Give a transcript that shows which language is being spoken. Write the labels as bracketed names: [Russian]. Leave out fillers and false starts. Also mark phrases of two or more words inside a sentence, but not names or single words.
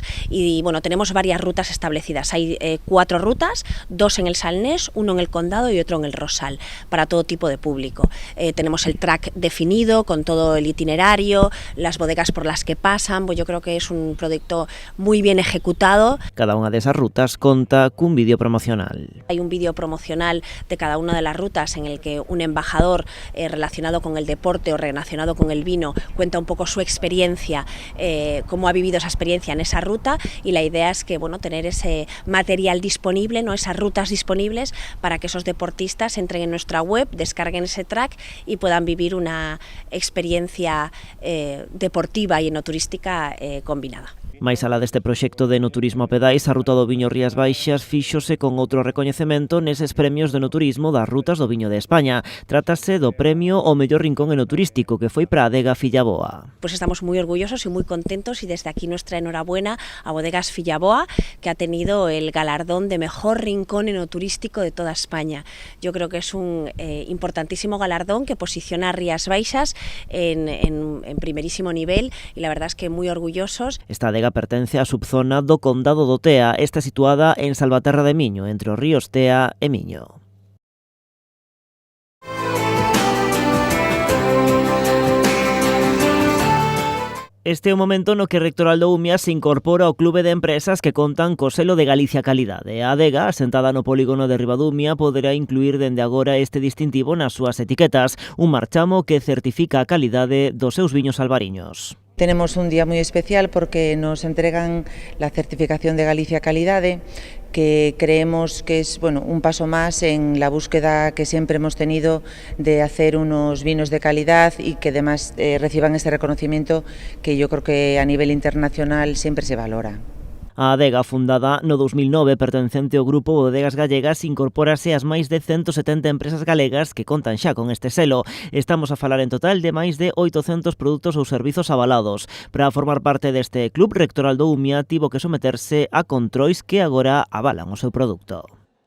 [Spanish] Y tenemos varias rutas establecidas. Hay 4 rutas, 2 en el Salnés, 1 en el Condado y otro en el Rosal, para todo tipo de público. Tenemos el track definido con todo el itinerario, las bodegas por las que pasan. Yo creo que es un proyecto muy bien ejecutado. [Galician] Cada unha desas rutas conta cun vídeo promocional. [Spanish] Hay un vídeo promocional de cada una de las rutas en el que un embajador relacionado con el deporte o relacionado con el vino cuenta un poco su experiencia, cómo ha vivido esa experiencia en esa ruta, y la idea es que tener ese material disponible, ¿no? Esas rutas disponibles para que esos deportistas entren en nuestra web, descarguen ese track y puedan vivir una experiencia deportiva y enoturística combinada. [Galician] Mais alá deste proxecto de enoturismo a pedais, a ruta do Viño Rías Baixas fíxose con outro recoñecemento neses premios de enoturismo das rutas do Viño de España. Trátase do premio ao mellor rincón enoturístico, que foi para a Adega Fillaboa. [Spanish] Pues estamos muy orgullosos y muy contentos, y desde aquí nuestra enhorabuena a Bodegas Fillaboa, que ha tenido el galardón de mejor rincón enoturístico de toda España. Yo creo que es un importantísimo galardón que posiciona a Rías Baixas en primerísimo nivel, y la verdad es que muy orgullosos. [Galician] Esta adega pertence á subzona do Condado do Tea, está situada en Salvaterra de Miño, entre os ríos Tea e Miño. Este é o momento no que Rectoral do Umia se incorpora ao clube de empresas que contan co selo de Galicia Calidade. A adega, asentada no polígono de Ribadumia, poderá incluir dende agora este distintivo nas súas etiquetas, un marchamo que certifica a calidade dos seus viños albariños. [Spanish] Tenemos un día muy especial porque nos entregan la certificación de Galicia Calidade, que creemos que es un paso más en la búsqueda que siempre hemos tenido de hacer unos vinos de calidad y que además reciban este reconocimiento que yo creo que a nivel internacional siempre se valora. [Galician] A adega, fundada no 2009, pertencente ao grupo Bodegas Gallegas, incorpórase ás máis de 170 empresas galegas que contan xa con este selo. Estamos a falar en total de máis de 800 produtos ou servizos avalados. Para formar parte deste club, Rectoral do Umia tivo que someterse a controis que agora avalan o seu produto.